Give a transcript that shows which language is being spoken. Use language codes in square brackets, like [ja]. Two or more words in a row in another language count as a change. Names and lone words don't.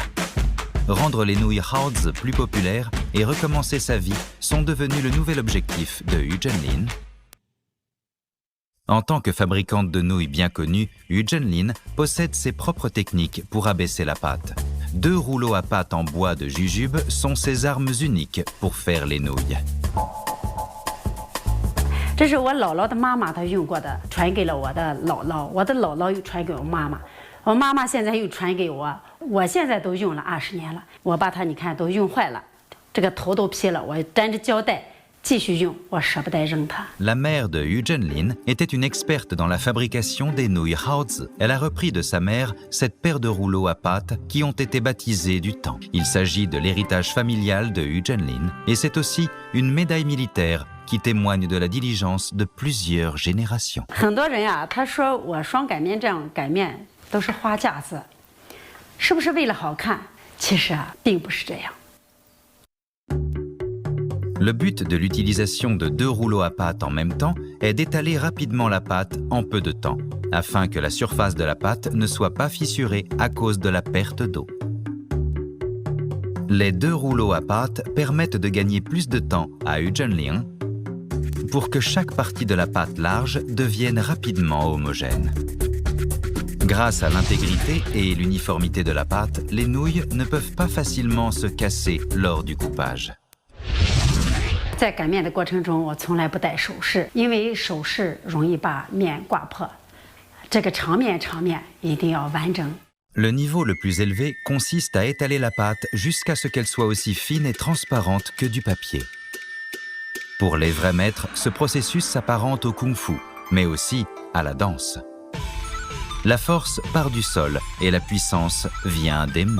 [fr] Rendre les nouilles Haozi plus populaires et recommencer sa vie sont devenus le nouvel objectif de Yu Zhenling. En tant que fabricante de nouilles bien connue, Yu Zhenling possède ses propres techniques pour abaisser la pâte. 2 rouleaux à pâte en bois de jujube sont ses armes uniques pour faire les nouilles. [zh] 这是我姥姥的妈妈她用过的，传给了我的姥姥，我的姥姥又传给我妈妈，我妈妈现在又传给我，我现在都用了20年了。我把它你看都用坏了，这个头都劈了，我粘着胶带继续用，我舍不得扔它。 [fr] La mère de Yu Zhenlin était une experte dans la fabrication des nouilles Haozi. Elle a repris de sa mère cette paire de rouleaux à pâte qui ont été baptisés du temps. Il s'agit de l'héritage familial de Yu Zhenlin et c'est aussi une médaille militaire qui témoigne de la diligence de plusieurs générations. [zh] 很多人呀，他说我双擀面这样擀面都是花架子，是不是为了好看？其实啊，并不是这样。 [fr] Le but de l'utilisation de 2 rouleaux à pâte en même temps est d'étaler rapidement la pâte en peu de temps, afin que la surface de la pâte ne soit pas fissurée à cause de la perte d'eau. Les 2 rouleaux à pâte permettent de gagner plus de temps à Yu Zhenlin pour que chaque partie de la pâte large devienne rapidement homogène. Grâce à l'intégrité et l'uniformité de la pâte, les nouilles ne peuvent pas facilement se casser lors du coupage. [zh] 在擀面的过程中，我从来不戴首饰，因为首饰容易把面挂破。这个长面一定要完整。 [fr] Le niveau le plus élevé consiste à étaler la pâte jusqu'à ce qu'elle soit aussi fine et transparente que du papier. Pour les vrais maîtres, ce processus s'apparente au kung-fu, mais aussi à la danse. La force part du sol et la puissance vient des mains.